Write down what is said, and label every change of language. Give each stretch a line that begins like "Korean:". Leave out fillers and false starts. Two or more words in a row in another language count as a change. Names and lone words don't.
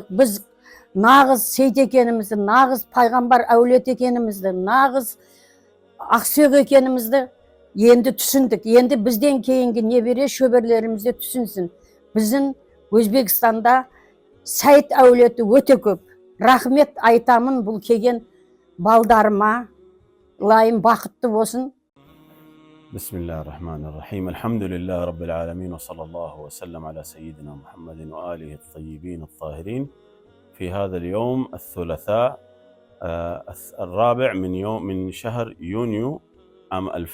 Kazakh: Біз нағыз Сейт екенімізді, нағыз пайғамбар әулет екенімізді, нағыз ақсүйек екенімізді енді түсіндік. Енді бізден кейінгі небере шөберлерімізде түсінсін. Біздің Өзбекстанда Сайт әулеті өте көп. Рахмет айтамын бұл келген балдарыма ылайым бақытты болсын.
Arabic: بسم الله الرحمن الرحيم. الحمد لله رب العالمين، وصلى الله وسلم على سيدنا محمد وآله الطيبين الطاهرين. في هذا اليوم الثلاثاء الرابع من شهر يونيو عام